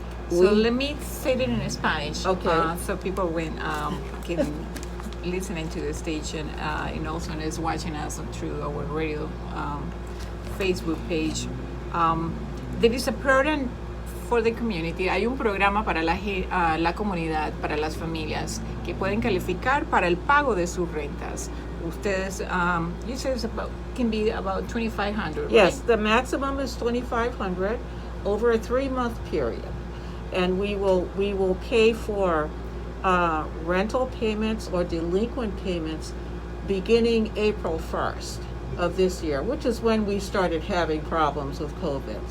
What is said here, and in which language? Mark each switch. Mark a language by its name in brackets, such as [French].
[English] So let me say it in Spanish. Okay. So people when can listening to the station and also is watching us through our radio Facebook page. There is a program for the community. [Spanish] Hay un programa para la comunidad, para las familias que pueden calificar para el pago de sus rentas. [English] Ustedes, you said it's can be about $2,500. Yes, right? the maximum is $2,500 over a 3-month period, and we will pay for rental payments or delinquent payments beginning April 1st of this year, which is when we started having problems with COVID.